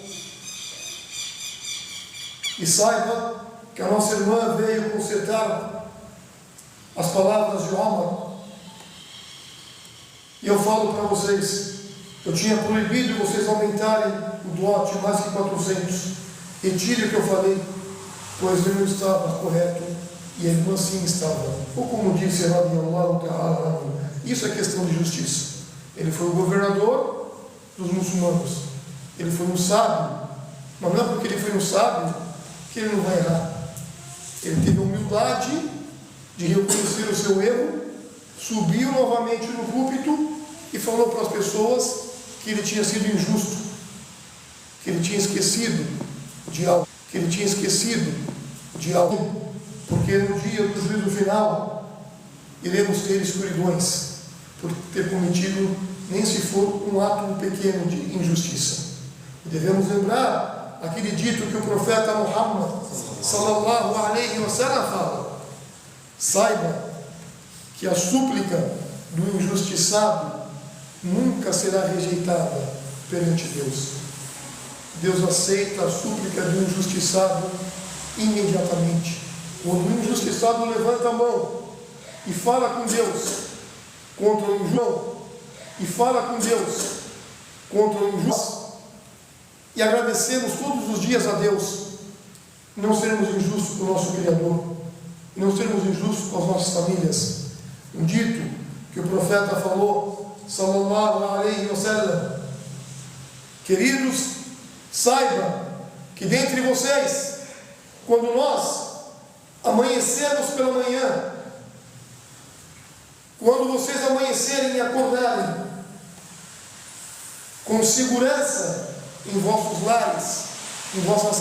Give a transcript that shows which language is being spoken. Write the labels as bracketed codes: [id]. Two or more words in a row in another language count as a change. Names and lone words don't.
[pt] E saiba que a nossa irmã veio consertar as palavras de Omar. E eu falo para vocês, eu tinha proibido vocês aumentarem o dote mais que 400. Retire o que eu falei, pois eu não estava correto e a irmã sim estava. Ou como disse [ar] رضي الله تعالى, [pt] isso é questão de justiça. Ele foi o governador dos muçulmanos. Ele foi um sábio, mas não é porque ele foi um sábio que ele não vai errar. Ele teve a humildade de reconhecer o seu erro, subiu novamente no púlpito e falou para as pessoas que ele tinha sido injusto, que ele tinha esquecido de algo, porque no dia do juízo final iremos ter escuridões por ter cometido, nem se for um ato pequeno de injustiça. E devemos lembrar aquele dito que o profeta Muhammad [ar] صلى الله عليه وسلم [pt] fala: saiba que a súplica do injustiçado nunca será rejeitada perante Deus. Deus aceita a súplica do injustiçado imediatamente. Quando o injustiçado levanta a mão e fala com Deus contra o injusto, e agradecemos todos os dias a Deus, não seremos injustos com o nosso Criador, não seremos injustos com as nossas famílias. Um dito que o profeta falou, [ar] صلى الله عليه وسلم: [pt] queridos, saiba que dentre vocês, quando nós amanhecermos pela manhã, quando vocês amanhecerem e acordarem com segurança em vossos lares, em vossas